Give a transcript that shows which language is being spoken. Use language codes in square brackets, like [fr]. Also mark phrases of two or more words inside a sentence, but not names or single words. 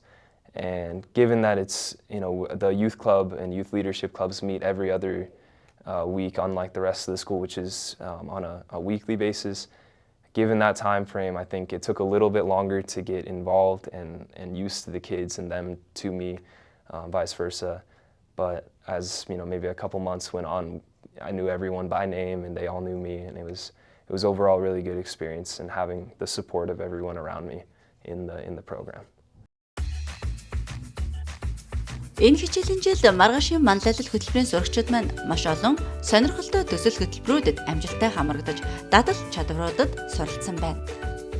[en] And given that it's, the youth club and youth leadership clubs meet every other week, unlike the rest of the school, which is on a weekly basis, given that time frame, I think it took a little bit longer to get involved and used to the kids and them to me, vice versa. But as maybe a couple months went on, I knew everyone by name and they all knew me, and it was overall a really good experience, and having the support of everyone around me in the program. [mn] Энэ хичээлийн жил маргаашийн манлайлал хөтөлбөрийн сурагчид маань маш олон сонирхолтой төсөл хөтөлбөрүүдэд амжилттай хамрагдаж, дадал чадваруудад суралцсан байна.